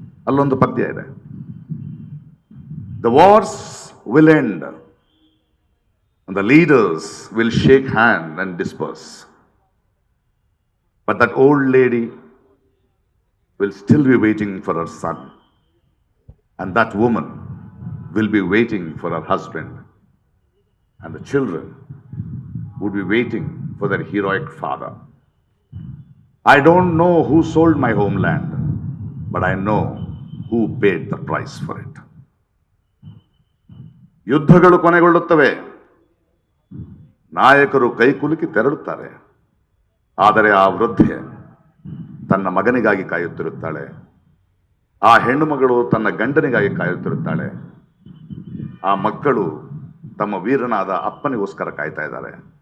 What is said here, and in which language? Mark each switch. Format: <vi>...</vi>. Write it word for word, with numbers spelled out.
<en>ಅಲ್ಲೊಂದು ಪದ್ಯ ಇದೆ, the wars will end, the leaders will shake hand and disperse, but that old lady will still be waiting for her son, and that woman will be waiting for her husband, and the children would be waiting for their heroic father. I don't know who sold my homeland, but I know who paid the price for it.</en> <kn>ಯುದ್ಧಗಳು ಕೊನೆಗೊಳ್ಳುತ್ತವೆ, ನಾಯಕರು ಕೈಕುಲುಕಿ ತೆರಳುತ್ತಾರೆ. ಆದರೆ ಆ ವೃದ್ಧೆ ತನ್ನ ಮಗನಿಗಾಗಿ ಕಾಯುತ್ತಿರುತ್ತಾಳೆ, ಆ ಹೆಣ್ಣು ಮಗಳು ತನ್ನ ಗಂಡನಿಗಾಗಿ ಕಾಯುತ್ತಿರುತ್ತಾಳೆ, ಆ ಮಕ್ಕಳು ತಮ್ಮ ವೀರನಾದ ಅಪ್ಪನಿಗೋಸ್ಕರ ಕಾಯ್ತಾ ಇದ್ದಾರೆ.</kn>